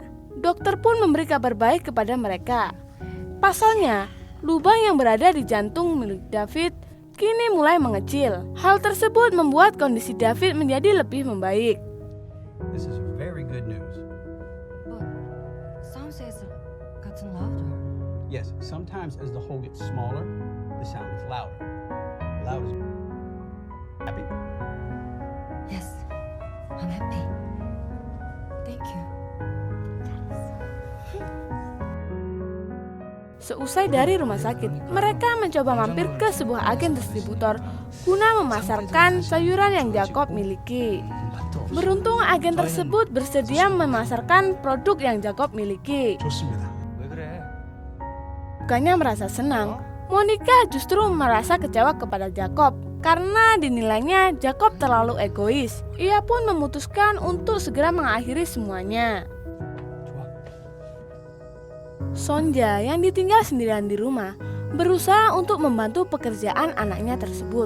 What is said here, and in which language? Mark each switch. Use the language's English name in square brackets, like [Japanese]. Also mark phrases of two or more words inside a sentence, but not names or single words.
[Indonesian] Dokter pun memberi kabar baik kepada mereka. Pasalnya, lubang yang berada di jantung milik David kini mulai mengecil. Hal tersebut membuat kondisi David menjadi lebih membaik. [English] This is very good news. But sound says it gotten louder. Yes, sometimes as the hole gets smaller, the sound is louder. Loud is happy. Yes, I'm happy. Thank you. [Indonesian] Seusai dari rumah sakit, mereka mencoba mampir ke sebuah agen distributor guna memasarkan sayuran yang Jacob miliki. Beruntung agen tersebut bersedia memasarkan produk yang Jacob miliki. [Korean] 왜 그래? [Indonesian] Bukannya merasa senang, Monica justru merasa kecewa kepada Jacob karena dinilainya Jacob terlalu egois. Ia pun memutuskan untuk segera mengakhiri semuanya. Sonja yang ditinggal sendirian di rumah berusaha untuk membantu pekerjaan anaknya tersebut.